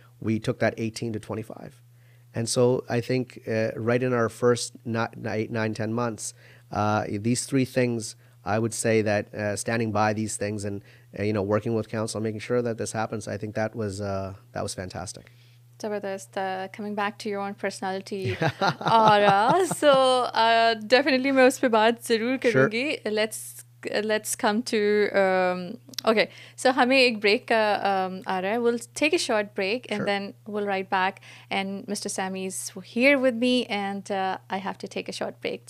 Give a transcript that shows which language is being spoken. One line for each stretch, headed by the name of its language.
English: We took that 18 to 25. And so I think right in our first 9-10 months, these 3 things, I would say that standing by these things and working with council, making sure that this happens, I think that was fantastic.
Hindi: Zabardast.
English: Coming back to your own personality aura, so definitely
Hindi: मैं उस पे बात ज़रूर करूँगी.
English: Let's come to okay.
Hindi: So हमें एक break का आ रहा है.
English: We'll take a short break and then we'll right back. And Mr. Sammy is here with me, and I have to take a short break.